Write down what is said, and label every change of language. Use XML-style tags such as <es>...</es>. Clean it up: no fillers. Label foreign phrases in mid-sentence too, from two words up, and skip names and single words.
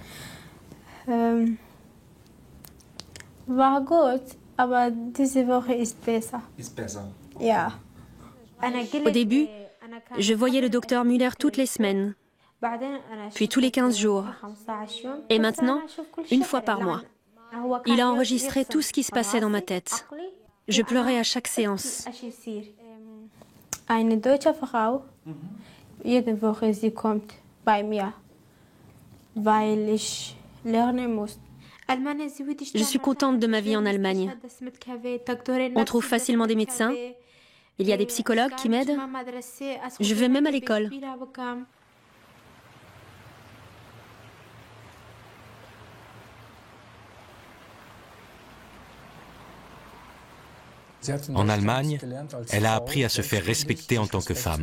<de>War gut, aber diese Woche ist besser. Ist besser. Ja.</de> <fr>Au début, je voyais le docteur Müller toutes les semaines, puis tous les 15 jours, et maintenant, une fois par mois. Il a enregistré tout ce qui se passait dans ma tête. Je pleurais à chaque séance.</fr> <de>Eine deutsche Frau, jede Woche sie kommt bei mir, weil ich lernen muss.</de> <fr>Je suis contente de ma vie en Allemagne. On trouve facilement des médecins. Il y a des psychologues qui m'aident. Je vais même à l'école. En Allemagne, elle a appris à se faire respecter en tant que femme.</fr>